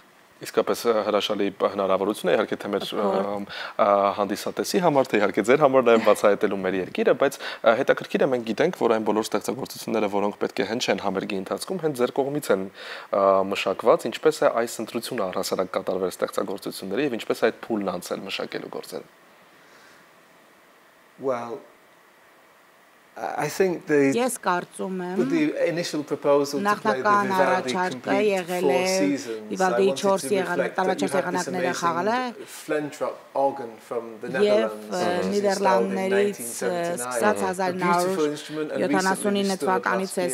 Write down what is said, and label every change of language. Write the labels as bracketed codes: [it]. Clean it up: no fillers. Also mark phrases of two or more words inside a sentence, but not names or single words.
[hy] Իսկապես հրաշալի հնարավորություն է իհարկե թե մեր հանդիսատեսի համար, թե իհարկե ձեր համար նաև բացահայտելու մեր երկիրը, բայց հետաքրքիր է մենք գիտենք, որ այն բոլոր ստեղծագործությունները, որոնք պետք է հնչեն համերգի ընթացքում, հենց ձեր կողմից են մշակված, ինչպես է այս ընտրությունը առհասարակ կատարվել ստեղծագործությունների եւ ինչպես այդ փուլն անցել մշակելու գործերը։ [en] Well, I think the initial proposal to play the Vivaldi complete 4 seasons, I wanted to reflect that you had this amazing Flentrop organ from the Netherlands, installed in 1979, a beautiful instrument and recently restored last year.